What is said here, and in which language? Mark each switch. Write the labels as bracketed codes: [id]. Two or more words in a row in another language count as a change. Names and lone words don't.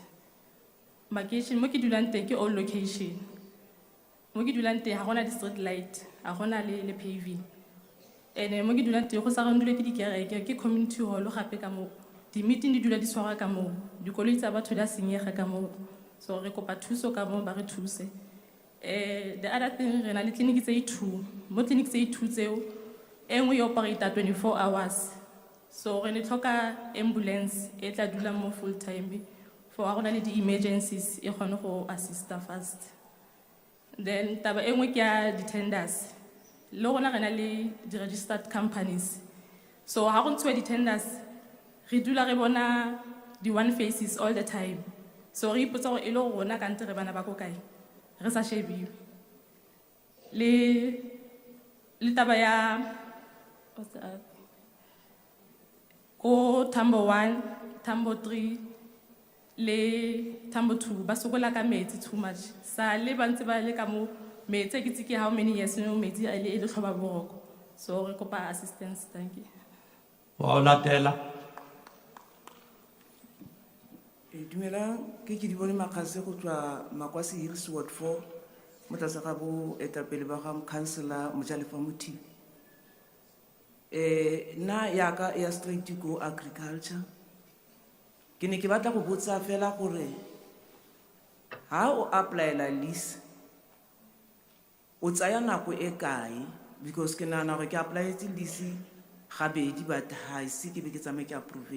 [tn] Makeishene mo ke dulang teng ke [en] all location. [tn] Mo ke dulang teng ga gona di street light, a gona le paving. Ene mo ke dulang teng go sa randule ke dikereke ke community hall gape ka mo. Di meeting di dula di swara ka mo. Dikoloi tsa batho di a senyega ka mo. So re kopa thuso ka mo ba re thuse. The other thing re na le clinic tse 2. Mo clinic tse 2 tseo e nngwe e operate 24 hours. So re ne tlhoka ambulance e tla dula mo [en] full time [tn] for a rona le di emergencies e kgone go assista fast. Then taba e nngwe ke ya di tenders. Le rona re na le di [en] registered companies. [tn] So ha go ntshwe di tenders re dula re bona di [en] one faces all the time. [tn] So re ipotsa gore e le rona ka ntle re bana ba ko kae re sa shebiwe. Le taba ya ko Tambo 1, Tambo 3 le Tambo 2 ba sokola ka metsi [en] too much. [tn] Sa le ba ntse ba le ka mo metsi ke tsiki [en] how many years [tn] no metsi a le tlhoba boroko. So re kopa assistance, [en] thank you. [tn] Wa latela. Dumela ke di bone makgase go tswa Makwasi Hills Ward 4 mo tlase ga bo etapele ba ga councilor Mojalefa Muthi. Na ya ka ya straight go agriculture. Ke ne ke batla go botsa fela gore ha o apply la lease o tsaya nako e kae, because ke nana gore ke apply tse lease gabedi but ha ise ke be ke tsame ke approve.